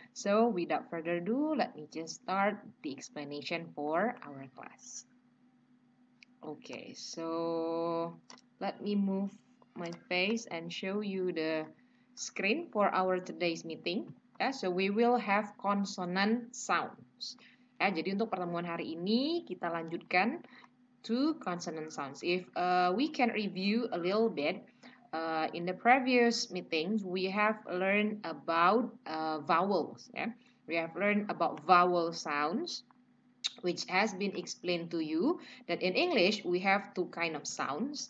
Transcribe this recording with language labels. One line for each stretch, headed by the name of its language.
English: So without further ado, let me just start the explanation for our class. Okay, so let me move my face and show you the screen for our today's meeting. So we will have consonant sounds.
Indonesian: Jadi untuk pertemuan hari ini kita lanjutkan
English: to consonant sounds. If we can review a little bit, in the previous meetings we have learned about vowels. We have learned about vowel sounds, which has been explained to you that in English we have two kind of sounds.